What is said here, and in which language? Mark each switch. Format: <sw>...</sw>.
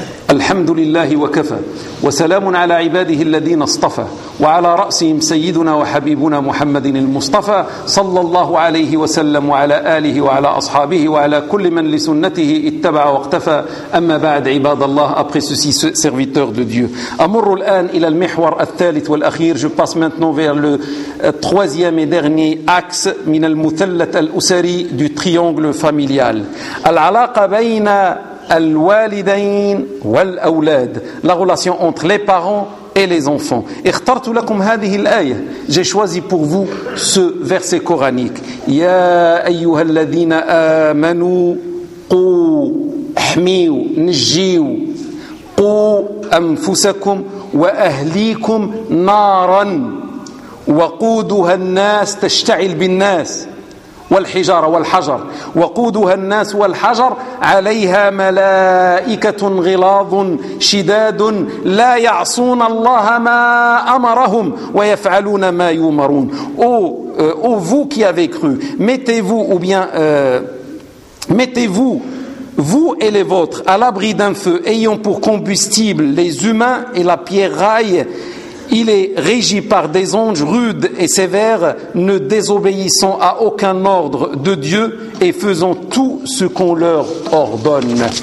<ar>الحمد لله وكفى وسلام على عباده الذين اصطفى وعلى رأسهم سيدنا وحبيبنا محمد المصطفى صلى الله عليه وسلم وعلى آله وعلى أصحابه وعلى كل من لسنته اتبع واقتفى. أما بعد عباد الله,</ar> <fr>après ceci serviteur de Dieu,</fr> <ar>أمر الآن إلى المحور الثالث والأخير.</ar> <fr>Je passe maintenant vers le troisième et dernier axe</fr> <ar>من المثلث الأسري</ar> <fr>du triangle familial.</fr> <ar>العلاقة بين الوالدين والأولاد,</ar> <fr>la relation entre les parents et les enfants.</fr> <ar>اخترت لكم هذه الآية,</ar> <fr>j'ai choisi pour vous ce verset coranique.</fr> <ar>يا أيها الذين آمنوا قوا حميوا نجيوا قوا أنفسكم وأهليكم نارا وقودها الناس تشتعل بالناس والحجارة والحجر وقودها الناس والحجر عليها ملائكة غلاظ شداد لا يعصون الله ما أمرهم ويفعلون ما يؤمرون.</ar> <fr>vous qui avez cru, mettez-vous vous et les vôtres à l'abri d'un feu ayant pour combustible les humains et la pierraille. Il est régi par des anges rudes et sévères, ne désobéissant à aucun ordre de Dieu et faisant tout ce qu'on leur ordonne.</fr>